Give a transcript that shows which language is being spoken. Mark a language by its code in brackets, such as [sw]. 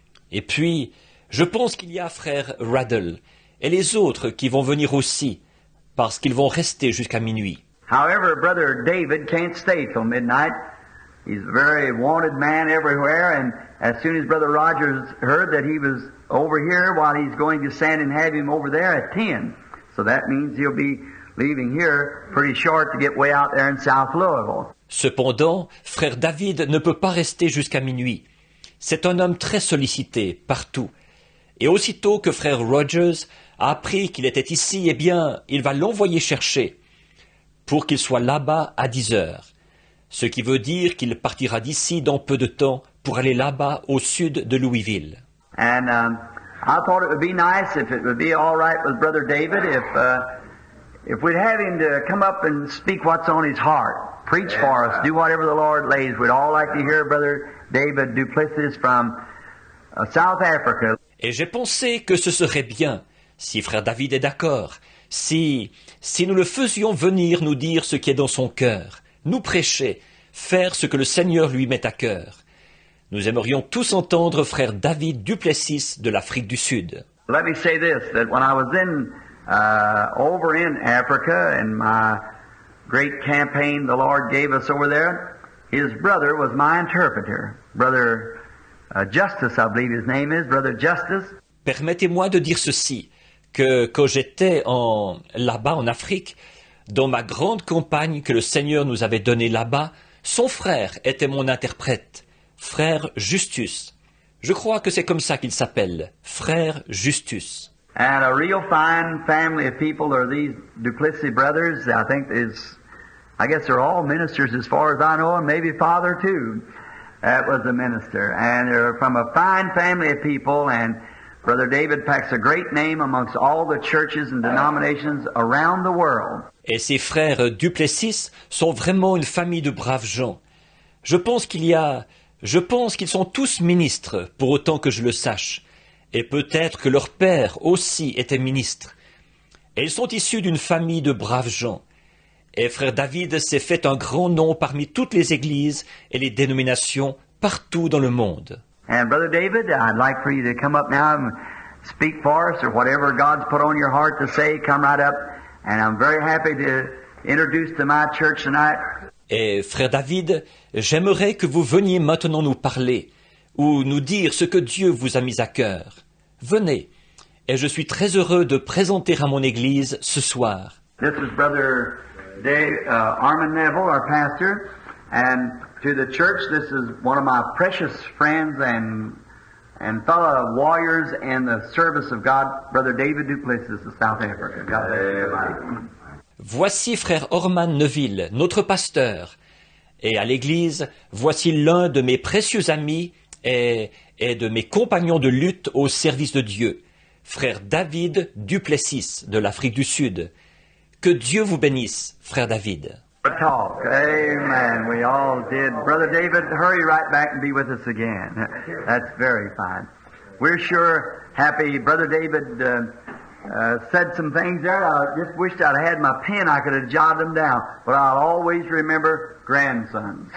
[fr] Et puis, je pense qu'il y a frère Ruddle et les autres qui vont venir aussi, parce qu'ils vont rester jusqu'à minuit. [en] However, Brother David can't stay till midnight. He's a very wanted man everywhere, and as soon as Brother Rogers heard that he was over here, while he's going to send and have him over there at 10. So that means he'll be leaving here pretty short to get way out there in South Louisville. [fr] Cependant, frère David ne peut pas rester jusqu'à minuit. C'est un homme très sollicité, partout. Et aussitôt que frère Rogers a appris qu'il était ici, eh bien, il va l'envoyer chercher, pour qu'il soit là-bas à 10 heures. Ce qui veut dire qu'il partira d'ici dans peu de temps pour aller là-bas au sud de Louisville. [en] And I thought it would be nice if it would be all right with Brother David if we'd have him to come up and speak what's on his heart. Preach for us. Do whatever the Lord lays. We'd all like to hear Brother David Duplessis from South Africa. [fr] Et j'ai pensé que ce serait bien, si frère David est d'accord, si nous le faisions venir nous dire ce qui est dans son cœur, nous prêcher, faire ce que le Seigneur lui met à cœur. Nous aimerions tous entendre frère David Duplessis de l'Afrique du Sud. [en] Let me say this, that when I was over in Africa, in my great campaign the Lord gave us over there, his brother was my interpreter. Brother Justice, I believe his name is, Brother Justice. [fr] Permettez-moi de dire ceci, que quand j'étais là-bas en Afrique, dans ma grande campagne que le Seigneur nous avait donnée là-bas, son frère était mon interprète, frère Justus. Je crois que c'est comme ça qu'il s'appelle, frère Justus. [en] And a real fine family of people are these Duplessis brothers. I guess they're all ministers as far as I know, and maybe father too. That was a minister. And they're from a fine family of people, and Brother David packs a great name amongst all the churches and denominations around the world. [fr] Et ces frères Duplessis sont vraiment une famille de braves gens. Je pense qu'ils sont tous ministres, pour autant que je le sache. Et peut-être que leur père aussi était ministre. Et ils sont issus d'une famille de braves gens. Et frère David s'est fait un grand nom parmi toutes les églises et les dénominations partout dans le monde. [en] And Brother David, I'd like for you to come up now and speak for us, or whatever God's put on your heart to say, come right up. And I'm very happy to introduce to my church tonight. [fr] Et frère David, j'aimerais que vous veniez maintenant nous parler, ou nous dire ce que Dieu vous a mis à cœur. Venez, et je suis très heureux de présenter à mon Église ce soir. [en] This is Brother Armin Neville, our pastor, and to the church, this is one of my precious friends and fellow warriors in the service of God, Brother David Duplessis of South Africa. God bless you. [fr] Voici frère Orman Neville, notre pasteur, et à l'Église, voici l'un de mes précieux amis et de mes compagnons de lutte au service de Dieu, frère David Duplessis de l'Afrique du Sud. Que Dieu vous bénisse, frère David. [en] Talk. Amen. We all did. Brother David, hurry right back and be with us again. That's very fine. We're sure happy. Brother David said some things there. I just wished I'd had my pen. I could have jotted them down. But I'll always remember grandsons.